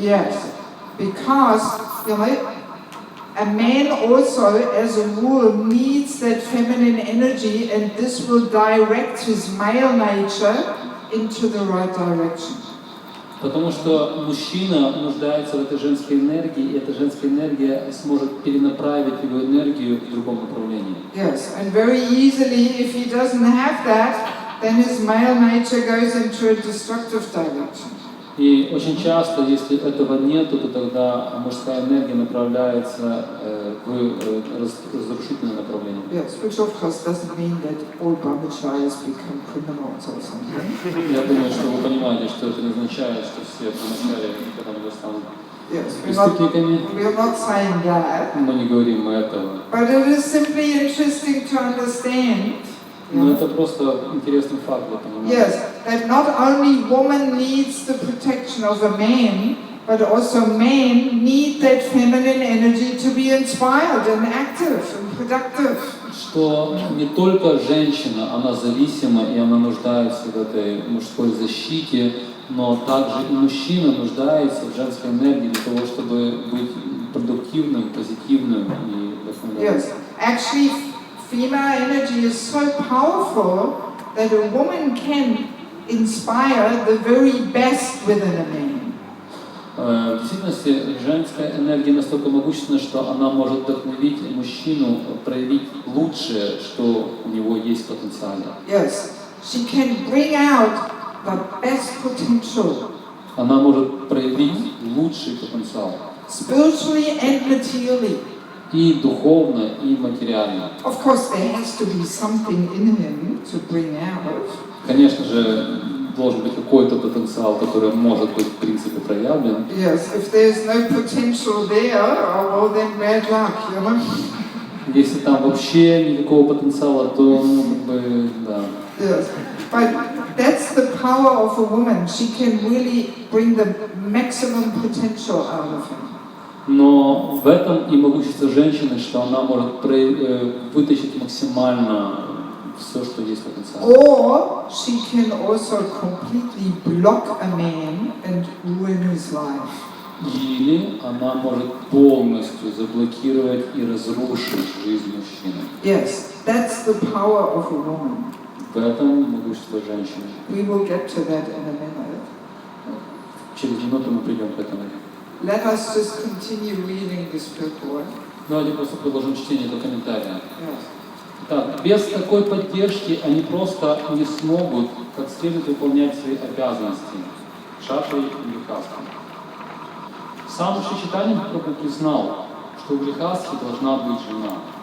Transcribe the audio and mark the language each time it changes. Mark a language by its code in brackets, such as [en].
[en] Yes, because you know, a man also, as a rule, needs that feminine energy, and this will direct his male nature into the right direction. [ru] Потому что мужчина нуждается в этой женской энергии, и эта женская энергия сможет перенаправить его энергию в другом направлении. [en] Yes, and very easily, if he doesn't have that, then his male nature goes into a destructive direction. [ru] И очень часто, если этого нету, то тогда мужская энергия направляется в разрушительное направление. [en] Yes, which of course doesn't mean that all brahmacharis become criminals or something. [ru] Я думаю, что вы понимаете, что это не означает, что все брамачари когда-нибудь станут [en] Yes, [ru] преступниками. [en] we're not saying that. [ru] Мы не говорим этого. [en] But it is simply interesting to understand. [ru] Но это просто интересный факт для понимания. [en] Yes, that not only woman needs the protection of a man, but also men need that feminine energy to be inspired and active and productive. [ru] Что не только женщина, она зависима и она нуждается в этой мужской защите, но также и мужчина нуждается в женской энергии для того, чтобы быть продуктивным, позитивным и вдохновленным. [en] Yes, actually, female energy is so powerful that a woman can inspire the very best within a man. [ru] В действительности женская энергия настолько могущественна, что она может вдохновить мужчину проявить лучшее, что у него есть в потенциале. [en] Yes, she can bring out the best potential. [ru] Она может проявить лучший потенциал. [en] Spiritually and materially. [ru] И духовно, и материально. [en] Of course, there has to be something in him to bring out. [ru] Конечно же, должен быть какой-то потенциал, который может быть в принципе проявлен. [en] Yes, if there's no potential there, oh, well then bad luck, you know. [ru] Если там вообще никакого потенциала, то, ну, как бы, да. [en] Yes, but that's the power of a woman. She can really bring the maximum potential out of him. [ru] Но в этом и могущество женщины, что она может вытащить максимально все, что есть потенциал. [en] Or she can also completely block a man and ruin his life. [ru] Или она может полностью заблокировать и разрушить жизнь мужчины. [en] Yes, that's the power of a woman. [ru] В этом могущество женщины. [en] We will get to that in a minute. [ru] Через минуту мы придем к этому. [en] Let us just continue reading this purport. [ru] Давайте просто продолжим чтение этого комментария. [en] Yes. [ru] Так, без такой поддержки они просто не смогут как следует выполнять свои обязанности. Шатри и грехастхи. Сам Шри Прабху признал, что у грехастхи должна быть жена.